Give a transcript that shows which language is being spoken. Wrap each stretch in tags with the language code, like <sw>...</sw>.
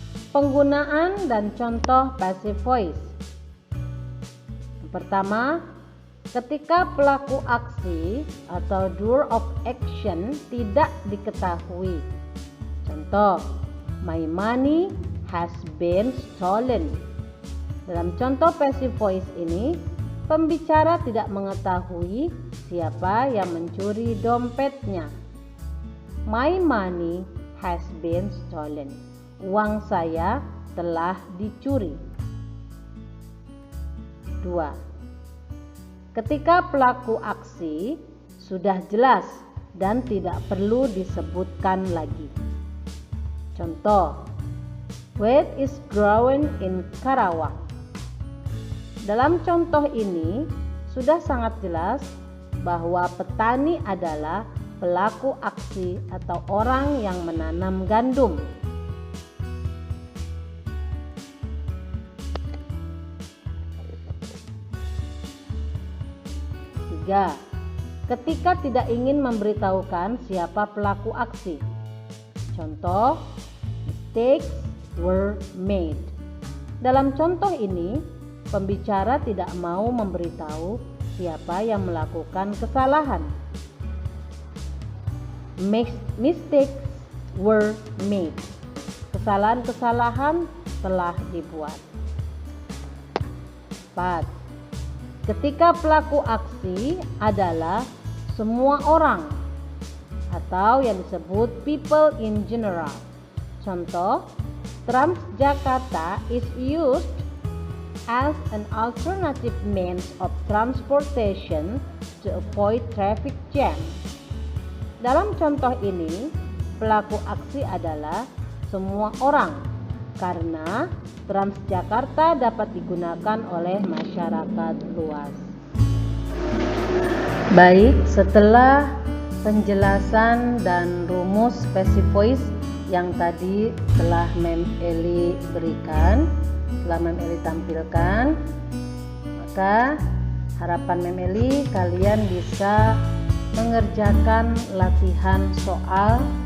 <id>Penggunaan dan contoh passive voice. Yang pertama, ketika pelaku aksi atau doer of action tidak diketahui.</id> <en>Contoh, my money has been stolen.</en> <id>Dalam contoh passive voice ini, pembicara tidak mengetahui siapa yang mencuri dompetnya.</id> <en>My money has been stolen.</en> <id>Uang saya telah dicuri. 2. ketika pelaku aksi sudah jelas dan tidak perlu disebutkan lagi.</id> <en>Contoh, wheat is grown in Karawang.</en> <id>Dalam contoh ini sudah sangat jelas bahwa petani adalah pelaku aksi atau orang yang menanam gandum. Tiga, ketika tidak ingin memberitahukan siapa pelaku aksi.</id> <en>Contoh, mistakes were made.</en> <id>Dalam contoh ini, pembicara tidak mau memberitahu siapa yang melakukan kesalahan.</id> <en>Mistakes were made.</en> <id>Kesalahan-kesalahan telah dibuat. 4. Ketika pelaku aksi adalah semua orang atau yang disebut people in general.</id> <en>Contoh, Transjakarta is used as an alternative means of transportation to avoid traffic jam.</en> <id>Dalam contoh ini, pelaku aksi adalah semua orang karena Transjakarta dapat digunakan oleh masyarakat luas. Baik, setelah penjelasan dan rumus passive voice yang tadi telah Mem Eli berikan, telah Mem Eli tampilkan, maka harapan Mem Eli kalian bisa mengerjakan latihan soal</id>